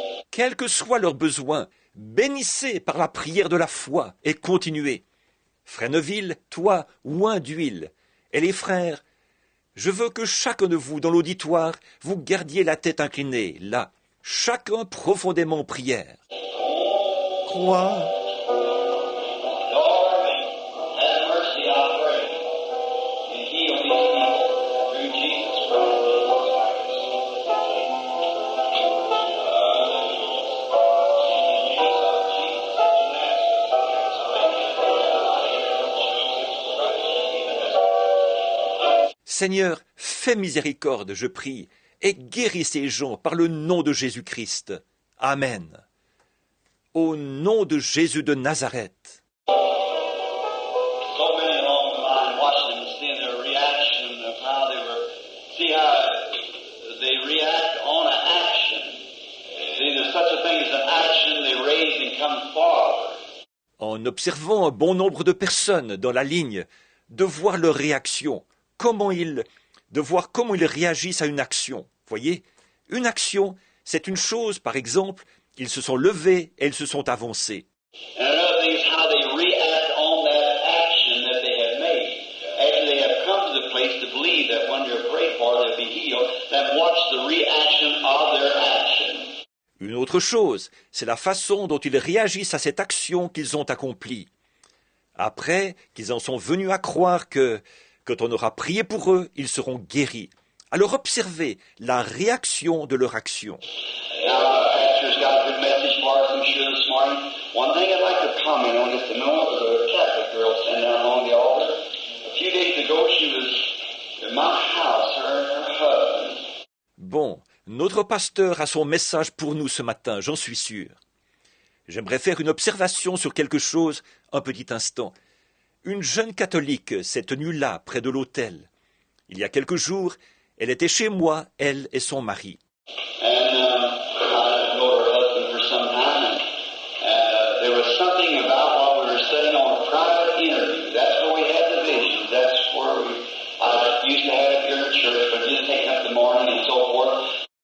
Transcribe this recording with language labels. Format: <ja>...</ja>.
<fr>Quel que soit leur besoin, bénissez par la prière de la foi et continuez. Frère Neville, toi, oint d'huile. Et les frères, je veux que chacun de vous dans l'auditoire, vous gardiez la tête inclinée, là, chacun profondément en prière. Crois.</fr> <en>Lord, have mercy, I pray, and heal these people through Jesus Christ.</en> <fr>Seigneur, fais miséricorde, je prie, et guéris ces gens par le nom de Jésus-Christ. Amen. Au nom de Jésus de Nazareth.</fr> <en>So many along the line watching them, seeing their reaction of how they were, see how they react on an action. See, there's such a thing as an action, they raise and come forward.</en> <fr>En observant un bon nombre de personnes dans la ligne, de voir leur réaction, de voir comment ils réagissent à une action. Voyez, une action, c'est une chose, par exemple, ils se sont levés et ils se sont avancés.</fr> <en>And another thing is how they react on that action that they have made. After they have come to the place to believe that when they're prayed for, they'll be healed, then watch the reaction of their action.</en> <fr>Une autre chose, c'est la façon dont ils réagissent à cette action qu'ils ont accomplie. Après qu'ils en sont venus à croire que, quand on aura prié pour eux, ils seront guéris. Alors observez la réaction de leur action.</fr> <en>Now, Pastor's got a good message for us, I'm sure, this morning. One thing I'd like to comment on is the Catholic girl standing down along the altar. A few days ago, she was in my house, her and her husband.</en> <fr>Bon, notre pasteur a son message pour nous ce matin, j'en suis sûr. J'aimerais faire une observation sur quelque chose un petit instant. Une jeune catholique s'est tenue là, près de l'autel. Il y a quelques jours, elle était chez moi, elle et son mari.</fr> <en>And I know her husband for some time, and there was something about while we were sitting on a private interview. That's where we had the visions. That's where I used to have it here in church, but just taking up the morning and so forth.</en>